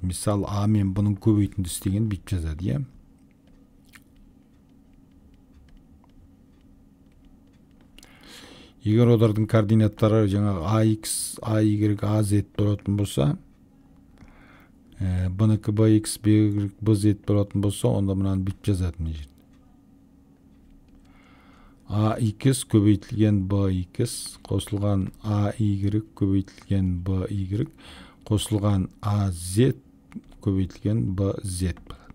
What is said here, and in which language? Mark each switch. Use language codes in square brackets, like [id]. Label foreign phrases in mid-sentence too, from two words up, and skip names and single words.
[kk] Мысалы, a мен b-ның көбейтіндісі деген бүйтіп жазады, иә. Егер олардың координаттары жаңағы ax, ay, az болатын болса, b-нікі bx, by, bz болатын болса, онда мынаны бүйтіп жазады мына жерде. ax көбейтілген bx қосылған ay көбейтілген by қосылған az көбейтілген bz болады.